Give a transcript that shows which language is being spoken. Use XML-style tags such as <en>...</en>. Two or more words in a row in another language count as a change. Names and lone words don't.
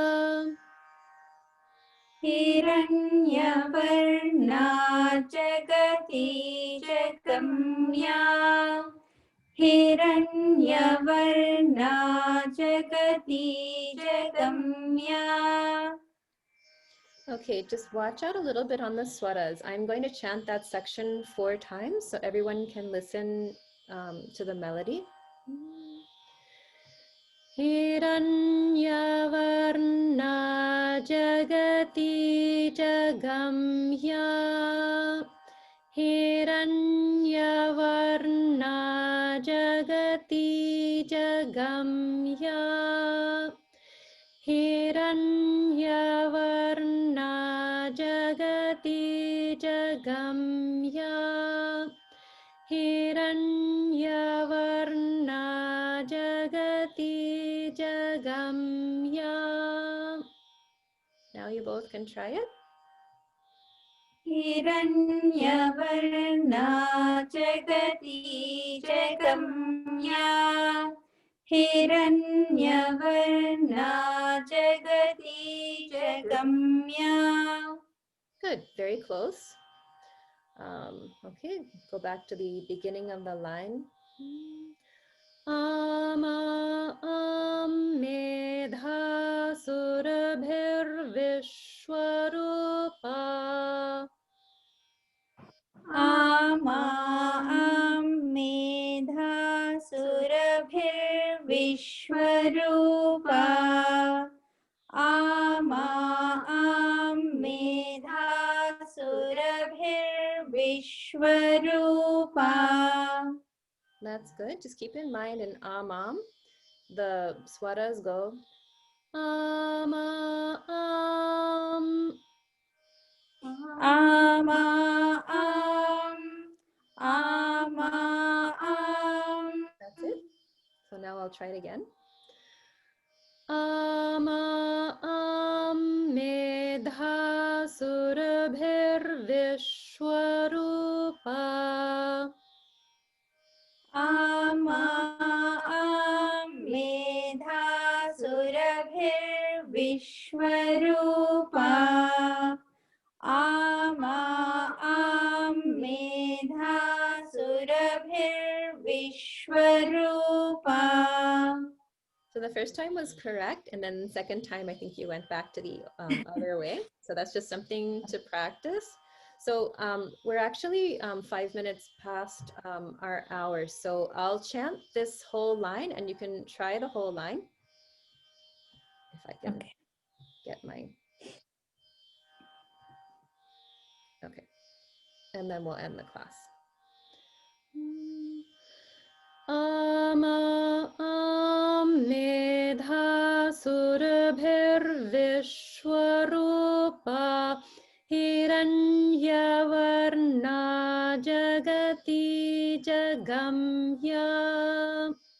<sa>Hiranyavarna, Jagati, Jagamya, Hiranyavarna, Jagati, Jagamya.</sa> <en>Okay, just watch out a little bit on the swaras. I'm going to chant that section 4 times so everyone can listen to the melody.</en> <sa>Hiranyavarna Jagati Jagamya, Hiranyavarna Jagati Jagamya, Hiranyavarna Jagati Jagamya, Hiranyavarna Jagati Jagamya.</sa> <en>Now you both can try it.</en> <sa>Hiranyavarna Jagati Jagamya, Hiranyavarna Jagati Jagamya.</sa> <en>Good, very close. Okay, go back to the beginning of the line.</en> <sa>Ama Medha Surabhir Vishwarupa. Ama Medha Surabhir Vishwarupa. Ama Medha Surabhir Vishwarupa.</sa> <en>That's good. Just keep in mind in Amam, the swaras go</en> <sa>Ama Am. Ama</sa> <en>That's it. So now I'll try it again.</en> <sa>Ama Medha Surabhir Vishwarupa. Ama Medha Surabhir Vishwarupa. Ama Medha Surabhir Vishwarupa.</sa> <en>So the first time was correct, and then the second time I think you went back to the other way. So that's just something to practice. So we're actually 5 minutes past our hour. So I'll chant this whole line and you can try the whole line. If I can get my, okay. And then we'll end the class.</en> <sa>Ama Medha Surabhir Vishwarupa. Hiranyavarna Jagati Amya.</sa>